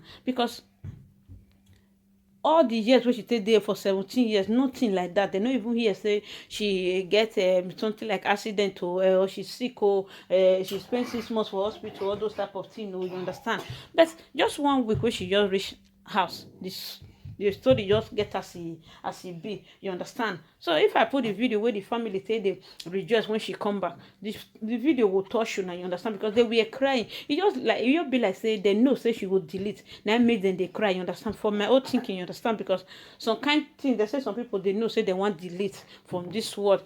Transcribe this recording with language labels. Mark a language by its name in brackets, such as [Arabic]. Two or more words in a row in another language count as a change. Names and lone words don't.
[Nigerian Pidgin] Because all the years wey she take there for 17 years, nothing like that. They no even hear say she get something like accident or she sick or she spend 6 months for hospital, all those type of things, you understand. But just 1 week wey she just reach house, the story just get as e be, you understand. So if I put the video where the family say they rejoice when she come back, the video will touch you now, you understand. Because they were crying. It just be like say they know say she will delete, now make them they cry, you understand. For my own thinking, you understand. Because some kind thing they say, some people they know say they want delete from this world.